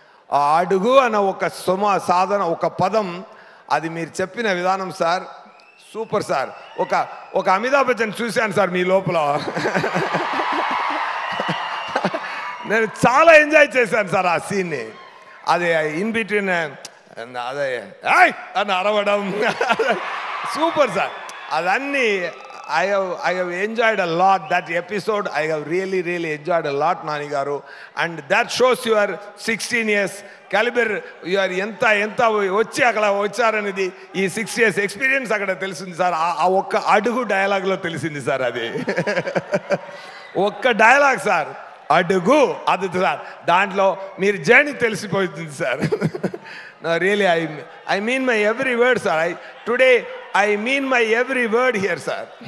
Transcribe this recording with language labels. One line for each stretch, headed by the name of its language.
Telugu: ఆ అడుగు అన్న ఒక సాధన, ఒక పదం, అది మీరు చెప్పిన విధానం సార్ సూపర్ సార్. ఒక అమితాబ్ బచ్చన్ చూశాను సార్ మీ లోపల. నేను చాలా ఎంజాయ్ చేశాను సార్ ఆ సీన్ని. అది ఇన్ బిట్వీన్ అదే అని అరవడం సూపర్ సార్. అదన్నీ
English: I have enjoyed a lot that episode. I have really enjoyed a lot, Nani garu, and that shows your 16 years caliber. You are
Telugu: ఎంత వచ్చి అక్కడ వచ్చారనేది ఈ 6 years ఎక్స్పీరియన్స్ అక్కడ తెలిసింది సార్. ఆ ఒక్క అడుగు డైలాగ్లో తెలిసింది సార్. అది ఒక్క డైలాగ్ సార్, అడుగు, అది సార్ దాంట్లో మీరు జర్నీ తెలిసిపోతుంది sir.
English: Really I mean my every word sir. Today I mean my every word here sir.